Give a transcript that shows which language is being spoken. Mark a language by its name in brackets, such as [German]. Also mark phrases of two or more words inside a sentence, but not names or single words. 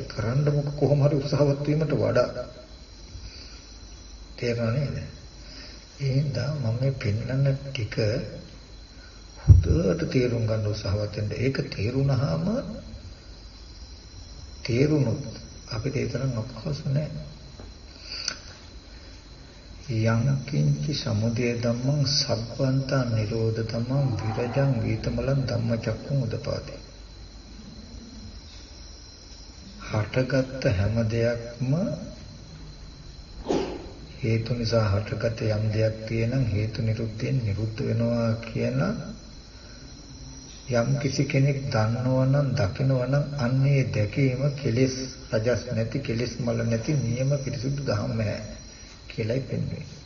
[Sinhala] කරන්න මොක කොහොම හරි උත්සාහවත් වීමට වඩා තේරෙන්නේ නේද? එහෙනම් මම මේ පෙන්වන්න ටික හොඳට තේරුම් ගන්න උත්සාහවත් වෙන්න. ඒක තේරුණොත් අපිට ඒ තරම් අපහසු නෑ. [Pali] යං කිංචි සමුදය ධම්මං සබ්බන්තා නිරෝධ ධම්මං විරජං වීතමලං ධම්මචක්ඛුං උදපාදි. [Sinhala] හටගත් හැම දෙයක්ම හේතු නිසා හටගත් යම් දෙයක් තියෙනම් හේතු නිරුද්ධයෙන් නිරුද්ධ වෙනවා කියන යම් කිසි කෙනෙක් දන්නවනම් දකිනවනම් අන්නේ දැකීම කෙලෙස් රජස් නැති කෙලෙස් මල නැති නියම පිරිසුදු ධම්ම කියලායි පෙන්වන්නේ.